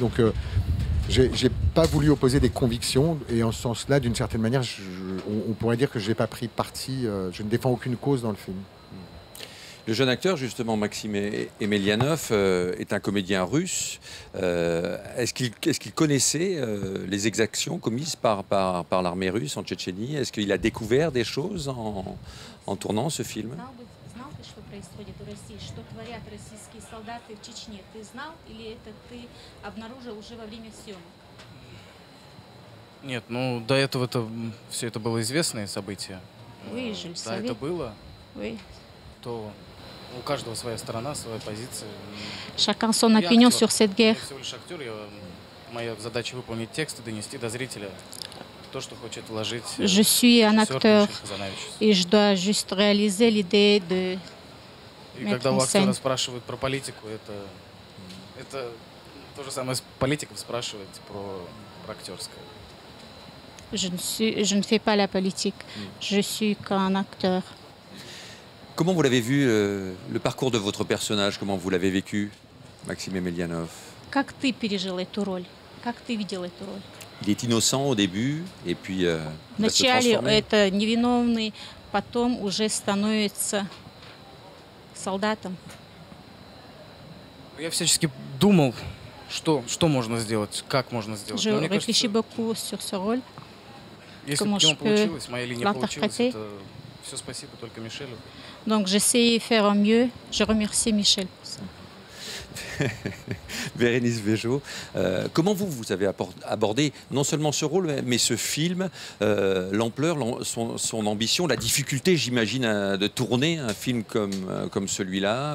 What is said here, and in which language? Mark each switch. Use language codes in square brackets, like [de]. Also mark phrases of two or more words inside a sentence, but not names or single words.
[fr] Donc j'ai pas voulu opposer des convictions et en ce sens-là, d'une certaine manière, on pourrait dire que je n'ai pas pris parti, je ne défends aucune cause dans le film. Le jeune acteur, justement, Maxime Emelianov, est un comédien russe. Est-ce qu'il connaissait les exactions commises par l'armée russe en Tchétchénie? Est-ce qu'il a découvert des choses en tournant ce film? [ru] Происходит в России, что творят российские солдаты в Чечне. Ты знал или это ты обнаружил уже во время съемок? Нет, ну до этого все это было известные события. [fr] Oui, je le [ru] Да, [fr] savais. [ru] это было. [fr] Oui. [ru] То у каждого своя сторона, своя позиция. [fr] Chacun son opinion sur cette guerre. [ru] Я всего лишь актер, моя задача выполнить текст и донести до зрителя то, что хочет вложить. [fr] Je suis un acteur et je dois juste réaliser l'idée de [ru] И когда у актера спрашивают про политику, это то же самое с политиков спрашивать про актерское. [fr] Je ne fais pas la politique. Je suis qu'un acteur. Comment vous l'avez vu, le parcours de votre personnage? Comment vous l'avez vécu, Maxime Emelianov? [ru] Как ты пережил эту роль? Как ты видел эту роль? [fr] Il est innocent au début, et puis il va se [ru] Вначале [fr] transformer. [ru] это невиновный, потом уже становится солдатом. Я всячески думал, что можно сделать, как можно сделать. [fr] Je [ru] Но мне [fr] réfléchis [ru] кажется, [fr] beaucoup sur ce rôle. [ru] если [fr] comment [ru] бы у него [fr] je peux [ru] получилось, моя линия получилась, [fr] l'interpréter. [ru] это все спасибо только Мишелю. [fr] Donc j'essaie de faire au mieux. Je remercie Michel pour ça. Bérénice Bejo, comment vous avez abordé non seulement ce rôle, mais ce film, l'ampleur, son ambition, la difficulté, j'imagine, de tourner un film comme celui-là?